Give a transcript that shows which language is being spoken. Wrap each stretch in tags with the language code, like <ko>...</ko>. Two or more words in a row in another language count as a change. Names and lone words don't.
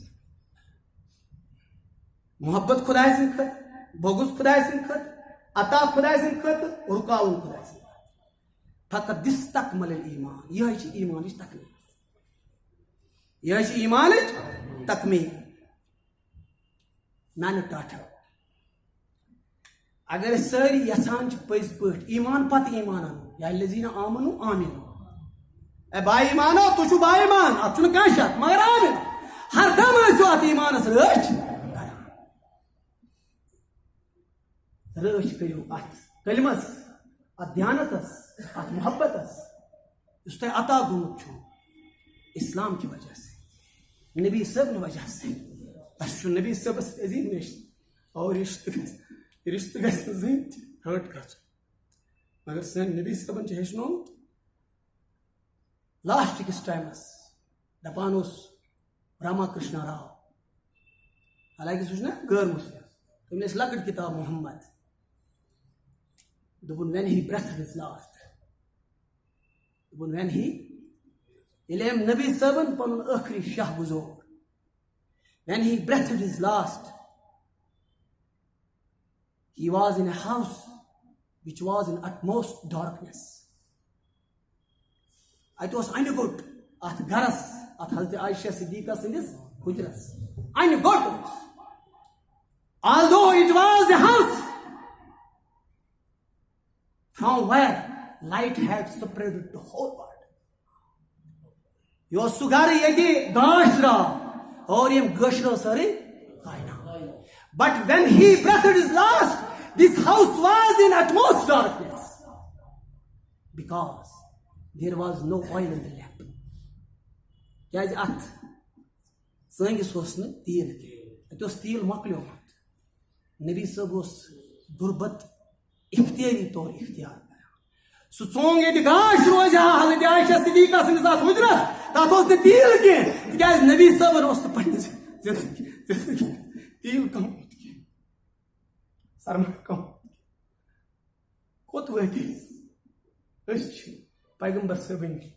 <ks>محبت خۄداے سٕنٛدِ خٲطرٕ بغض خۄداے سٕنٛدِ خٲطرٕ عطا خۄداے سٕنٛدِ خٲطرٕ رُکاوُن خۄداے سٕنٛدِ فقط</ks> <ar>تستکمل الایمان</ar> <ks>یہ چھ ایمانچ تکمیل یہ چھ ایمانچ تکمیل نان ٹاٹھا اگر ساری یژھان چھ پز پٲٹھۍ ایمان پتہٕ ایمان انو</ks> <ar>یا الذین آمنو آمنو</ar> <ks>اے با ایمانو تو چھو با ایمان ات چھُنہٕ کانٛہہ شک مگر آمن ہر دم ٲسِو ات ایمانس رٲچھ رٲچھ کٔرِو ات کلمس ات دیانتس ات محبتس اس تہ عطا گومت چھو</ks> <ur>اسلام کی وجہ سے نبی صاحب کی وجہ سے</ur> <ks>اس نبی صاحب عظیم رشتہ اور رشتہ گژھِ زٕہٕنۍ تہِ ہٲٹ گژھُن مگر سٲنۍ نبی صٲبن چھُ ہیٚچھنومُت لاسٹ کس ٹائمس دپان اوس راما کرشنا راو حالانکہ سُہ چھُ نا غٲر مسلم تٔمۍ ٲس لۄکٕٹ کتاب محمد دوٚپُن</ks> <en>when he breathed his last</en> <ks>دوٚپُن</ks> <en>when he</en> <ks>ییٚلہِ أمۍ نبی صٲبن پنُن ٲخری شاہ گُزور</ks> <en>when he breathed his last he was in a house which was in utmost darkness</en> <ks>اتہِ اوس انہِ گوٚٹ اتھ گرس اتھ حضرت عائشہ صدیقہ سٕنٛدِس حُجرس انہِ گوٚٹ اوس</ks> <en>although it was a house from where light had spread to the whole world</en> <ks>یہ اوس سُہ گرٕ ییٚتہِ گاش درٛاو اور یِم گٲشرو سٲرٕے کاینات</ks> <en>but when he breathed his last this house was in utmost darkness because there was no oil in the lamp</en> <ks>کیازِ اتھ ژٲنٛگِس اوس نہٕ تیٖل کینٛہہ اتہِ اوس تیٖل مۄکلیومُت نبی صٲب اوس غُربت اختیٲری طور اختیار کران سُہ ژوٚنٛگ ییٚتہِ گاش روزِ ہا حضرت عائشہ صدیقہ سٕنٛدِس اتھ حُجرس تتھ اوس نہٕ تیٖل کینٛہہ تِکیازِ نبی صٲبن اوس نہٕ پننِس زندگی تیٖل کمومُت کینٛہہ سرما کمومُت کوٚت وٲتۍ أسۍ چھِ پیغمبر صٲبٕنۍ</ks>